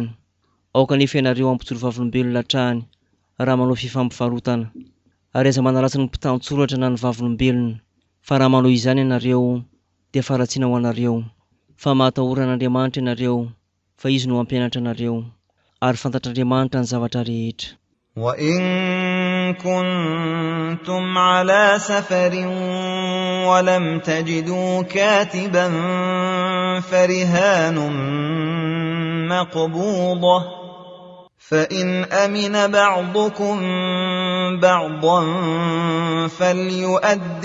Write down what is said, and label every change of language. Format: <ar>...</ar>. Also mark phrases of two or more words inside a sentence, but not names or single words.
<mg>Aoka nefa ianareo hampijoro vavolombelona hatrany raha manao fifampivarotana, ary aza manaratsy ny mpitan-tsoratra na ny vavolombelona, fa raha manao izany ianareo dia faratsiana ho anareo. Fa mahatahorana ianareo, fa izy no hampianatra anareo, ary fantatr'Andriamanitra ny zavatra rehetra.</mg> <ar>وإن كنتم على سفر ولم تجدوا كاتبا فرهان مقبوضة فإن أمن بعضكم بعضا فليؤد</ar>